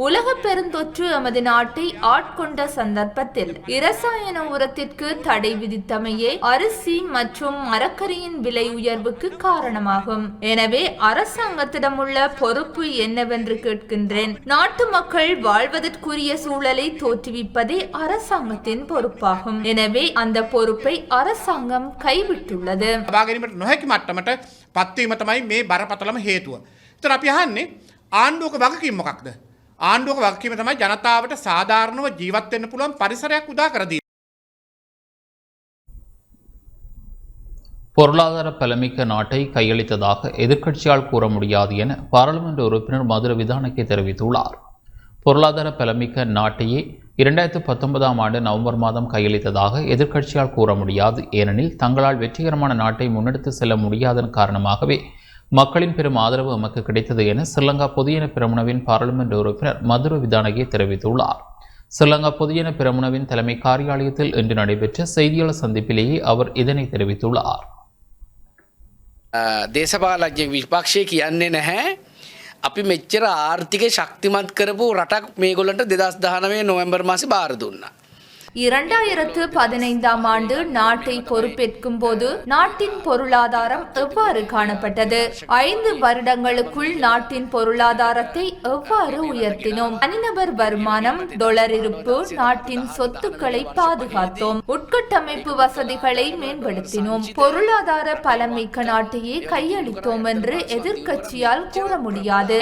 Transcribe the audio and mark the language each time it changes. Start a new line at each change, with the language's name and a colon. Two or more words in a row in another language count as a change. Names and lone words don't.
Tamil: உலக பெருந்தொற்று எமது நாட்டை ஆட்கொண்ட சந்தர்ப்பத்தில் இரசாயன உரத்திற்கு தடை விதித்தமையே அரிசி மற்றும் மரக்கரியின் விலை உயர்வுக்கு காரணமாகும். எனவே அரசாங்கத்திடம் உள்ள பொறுப்பு என்னவென்று கேட்கின்றேன். நாட்டு மக்கள் வாழ்வதற்குரிய சூழலை தோற்றுவிப்பதே அரசாங்கத்தின் பொறுப்பாகும். எனவே அந்த பொறுப்பை அரசாங்கம் கைவிட்டுள்ளது.
Sinhala: නොහැකි මට්ටමට පත්වීම තමයි මේ බරපතලම හේතුව. ඒතර අපි අහන්නේ ආණ්ඩුවක වගකීම මොකක්ද? ආණ්ඩුවක වගකීම තමයි ජනතාවට සාධාරණව ජීවත් වෙන්න පුළුවන් පරිසරයක් උදා කර දීම.
Tamil: பொருளாதார பலமிக்க நாட்டை கையளித்ததாக எதிர்க்கட்சியால் கூற முடியாது என பாராளுமன்ற உறுப்பினர் மதுர விதானகே தெரிவித்துள்ளார். பொருளாதார பலமிக்க நாட்டையே 2019ஆம் ஆண்டு நவம்பர் மாதம் கையளித்ததாக எதிர்க்கட்சியால் கூற முடியாது. ஏனெனில் தங்களால் வெற்றிகரமான நாட்டை முன்னெடுத்து செல்ல முடியாதன் காரணமாகவே மக்களின் பெரும் ஆதரவு எமக்கு கிடைத்தது என ஸ்ரீலங்கா பொதுஜன பெரமுனவின் பாராளுமன்ற உறுப்பினர் மதுர விதானகே தெரிவித்துள்ளார். ஸ்ரீலங்கா பொதுஜன பெரமுனவின் தலைமை காரியாலயத்தில் இன்று நடைபெற்ற செய்தியாளர் சந்திப்பிலேயே அவர் இதனை தெரிவித்துள்ளார்.
Sinhala: දේශපාලඥ විපක්ෂය කියන්නේ නැහැ අපි මෙච්චර ආර්ථික ශක්තිමත් කරපු රටක් මේගොල්ලන්ට 2019 නොවැම්බර් මාසේ බාර දුන්නා.
Tamil: 2015ஆம் ஆண்டு நாட்டை பொறுப்பேற்கும் போது நாட்டின் பொருளாதாரம் எவ்வாறு காணப்பட்டது? 5 வருடங்களுக்குள் நாட்டின் பொருளாதாரத்தை எவ்வாறு உயர்த்தினோம்? தனிநபர் வருமானம், டாலர் இருப்பு, நாட்டின் சொத்துக்களை பாதுகாத்தோம், உட்கட்டமைப்பு வசதிகளை மேம்படுத்தினோம், பொருளாதார பலமிக்க நாட்டையே கையளித்தோம் என்று எதிர்க்கட்சியால் கூற முடியாது.